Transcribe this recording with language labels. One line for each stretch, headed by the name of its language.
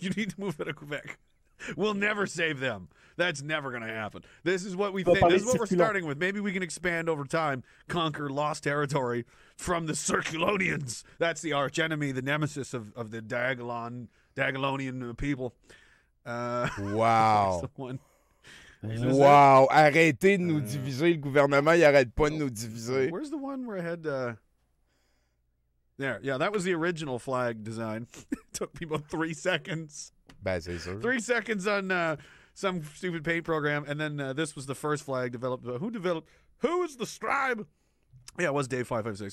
English: You need to move out of Quebec. We'll never save them. That's never going to happen. This is what we think. This is what we're starting with. Maybe we can expand over time, conquer lost territory from the Circulonians. That's the arch enemy, the nemesis of the Diagolonian people. Wow. Wow.
French: Arrêtez de nous diviser. Le gouvernement, il arrête pas de nous diviser.
English: Where's the one where I had... There. Yeah, that was the original flag design. It took me about 3 seconds.
French: Ben, c'est sûr.
English: 3 seconds on some stupid paint program, and then this was the first flag developed. Who is the scribe? Yeah, it was Dave 556.